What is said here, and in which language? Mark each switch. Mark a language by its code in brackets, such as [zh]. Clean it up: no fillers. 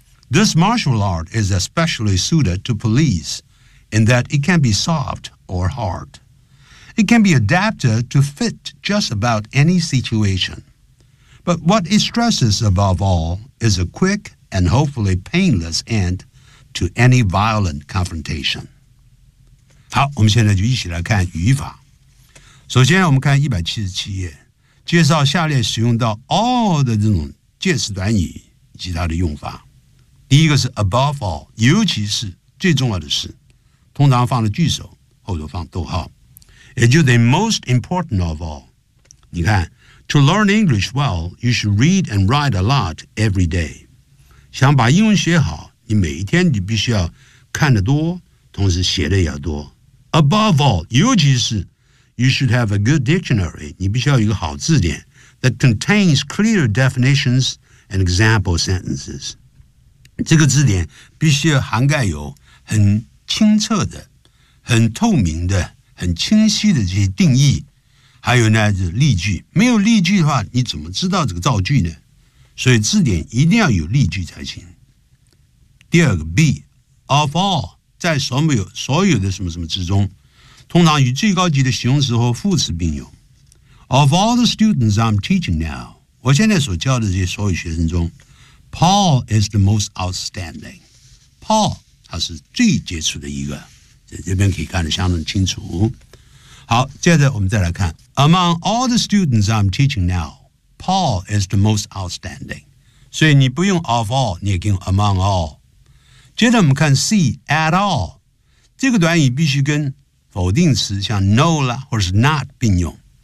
[en] This martial art is especially suited to police in that it can be soft or hard. It can be adapted to fit just about any situation. But what it stresses above all is a quick and hopefully painless end to any violent confrontation. [zh] 好，我们现在就一起来看语法。首先我们看177页，介绍下列使用到 all 的这种介词短语以及它的用法。第一个是 above all, 尤其是最重要的是，通常放了句首，后头放逗号。 [en] It is the most important of all. [zh] 你看 [en] to learn English well, you should read and write a lot every day. [zh] 想把英文学好你每一天你必须要看得多同时写得也多。 [en] Above all, [zh] 尤其是 [en] you should have a good dictionary, [zh] 你必须要有一个好字典 [en] that contains clear definitions and example sentences. [zh] 这个字典必须要涵盖有很清澈的很透明的很清晰的这些定义还有呢、就是、例句没有例句的话你怎么知道这个造句呢所以字典一定要有例句才行第二个 B of all 在所有的什么什么之中，通常与最高级的形容词和副词并用。 [en] Of all the students I'm teaching now, [zh] 我现在所教的这些所有学生中 [en] ,Paul is the most outstanding. [zh] Paul, 他是最杰出的一个，在这边可以看得相当清楚。好，接着我们再来看 [en] ,Among all the students I'm teaching now, Paul is the most outstanding. [zh] 所以你不用 of all, 你也可以用 among all. 接着我们看 C, at all. 这个短语必须跟否定词像 no 啦或者是 not 并用。